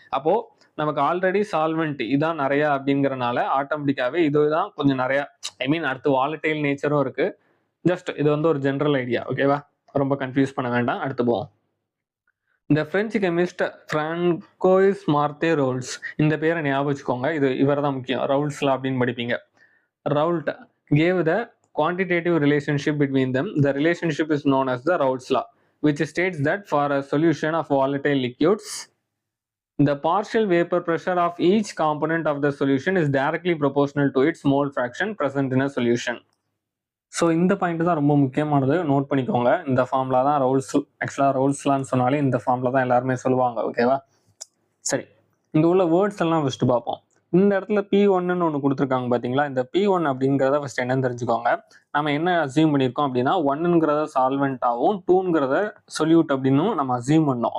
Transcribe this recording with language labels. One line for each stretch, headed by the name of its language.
Tamil: அப்போ நமக்கு already solvent இதான் நிறைய அப்படிங்கறனால ஆட்டோமேட்டிக்காவே இதுதான் கொஞ்சம் நிறைய, ஐ மீன் அடுத்து வாலடைல் நேச்சரும் இருக்கு. ஜஸ்ட் இது ஒரு ஜென்ரல் ஐடியா. ஓகேவா? ரொம்ப கன்ஃபியூஸ் பண்ண வேண்டாம். அடுத்து போவோம். இந்த பிரெஞ்சு கெமிஸ்ட் பிராங்கோயிஸ் மார்த்தே ரவுல்ஸ், இந்த பேரை ஞாபகம் வச்சுக்கோங்க. இவர் தான் முக்கியம். ரவுல்ஸ் லா அப்படின்னு படிப்பீங்க.
English: Raoult gave the quantitative relationship between them. The relationship is known as the Raoult's law, which states that for a solution of volatile liquids, the partial vapor pressure of each component of the solution is directly proportional to its mole fraction present in a solution.
Tamil: So இந்த point தான் ரொம்ப முக்கியமானது, note பண்ணிக்கோங்க. இந்த formula தான் ரவுல்ஸ்லான்னு சொன்னாலே இந்த formula தான் எல்லாருமே சொல்லுவாங்க. ஓகேவா? சரி, இங்கே உள்ள வேர்ட்ஸ் எல்லாம் ஃபர்ஸ்ட் பார்ப்போம். இந்த இடத்துல P1 ஒன்று கொடுத்துருக்காங்க பார்த்தீங்களா? இந்த P1 அப்படிங்கிறத ஃபர்ஸ்ட் என்னன்னு தெரிஞ்சுக்கோங்க. நம்ம என்ன அசியூம் பண்ணியிருக்கோம் அப்படின்னா 1ங்கிறத சால்வெண்ட்டாகவும் 2ங்கிறத சொல்யூட் அப்படின்னு நம்ம அசியூம் பண்ணோம்.